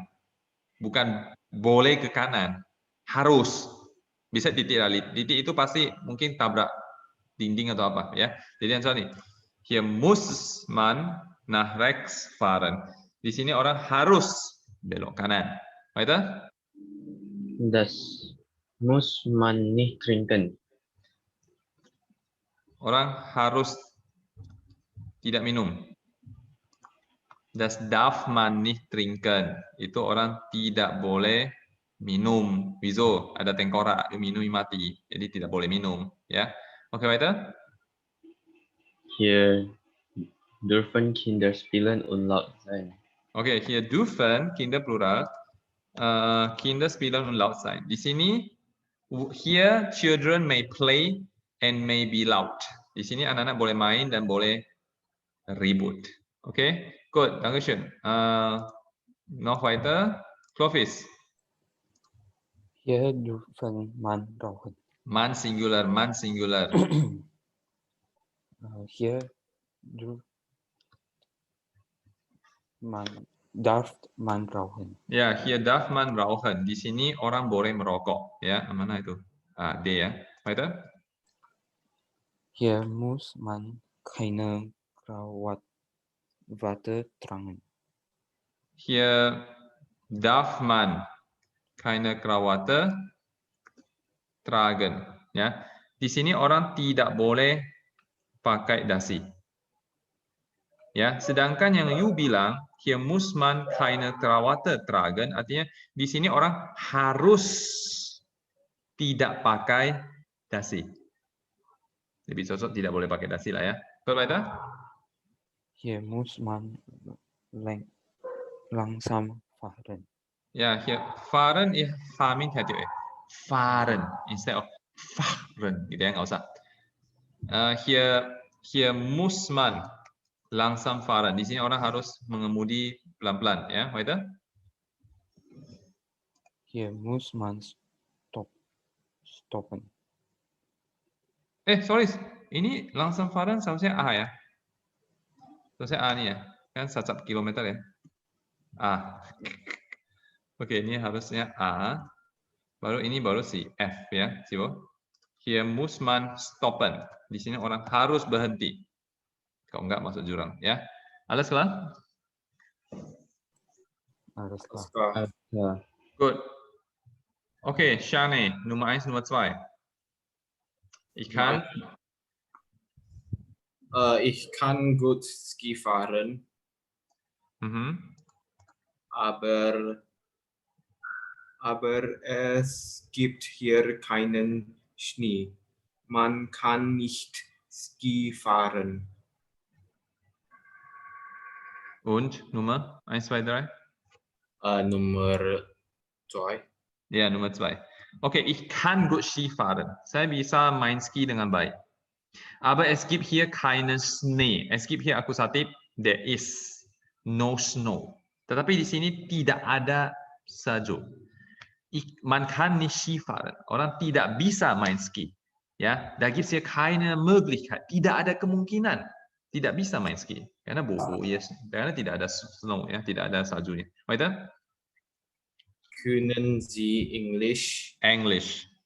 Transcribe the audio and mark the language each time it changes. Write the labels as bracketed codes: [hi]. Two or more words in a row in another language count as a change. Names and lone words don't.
[id] Bukan boleh ke kanan. Harus. Bisa titik lah. Titik itu pasti mungkin tabrak dinding atau apa ya. Jadi yang soal nih. [de] Hier muss man nach rechts fahren. [id] Di sini orang harus belok kanan. [de] Weiter? Das muss man nicht trinken. [id] Orang harus tidak minum. [de] Das darf man nicht trinken. [id] Itu orang tidak boleh minum. [de] Wieso? [id] Ada tengkorak, minum mati. Jadi tidak boleh minum. Ya, oke, [de] weiter? Hier dürfen Kinder spielen und laut sein. Oke, hier dürfen Kinder plural. Kinder spielen und laut sein. [id] Di sini, [en] here children may play and may be loud. [id] Di sini anak-anak boleh main dan boleh ribut. Oke, good, [de] dankeschön. Noch weiter, Clovis. Hier dürfen man rauchen. Man singular, man singular. Hier darf man rauchen. Ya, hier darf man rauchen. [id] Di sini orang boleh merokok. Ya, mana itu? D ya. [de] Weiter? Hier muss man keine Krawatte tragen. Hier darf man keine Krawatte tragen. [id] Ya, di sini orang tidak boleh pakai dasi. Ya, sedangkan yang you bilang [de] hier muss man keine Krawatte tragen, [id] artinya di sini orang harus tidak pakai dasi. Lebih cocok tidak boleh pakai dasi lah ya. Betul, [de] weiter? Hier muss man langsam fahren. Ja, hier fahren ya famin hati fahren [en] instead of [de] fahren gitu ya, nggak usah. Hier muss man langsam fahren. [id] Di sini orang harus mengemudi pelan-pelan ya, [de] weiter? Hier muss man stoppen. [id] Sorry, ini langsam fahren seharusnya A ya. Seharusnya A nih ya, kan sacap kilometer ya. A. Oke, ini harusnya A. Baru ini baru si F ya, Sibo. [de] Hier muss man stoppen. [id] Di sini orang harus berhenti. Kalau enggak masuk jurang ya. [de] Alles klar? Alles klar. Ja. Good. Okay, Shane, Nummer 1, Nummer 2. Ich kann gut Ski fahren, aber es gibt hier keinen Schnee. Man kann nicht Ski fahren. Und Nummer 1, 2, 3? Nummer 2. Ja, Nummer 2. Okay, ich kann gut Ski fahren. [id] Saya bisa main ski dengan baik. [de] Aber es gibt hier keinen Schnee. Es gibt hier Akkusativ, [en] there is no snow. [id] Tetapi di sini tidak ada salju. [de] Man kann nicht Ski fahren. [id] Orang tidak bisa main ski. Ya, [de] da gibt es hier keine Möglichkeit. [id] Tidak ada kemungkinan. Tidak bisa main ski. Karena yes. Karena tidak ada snow ya, tidak ada saljunya. [de] Weiter? Können Sie English? English.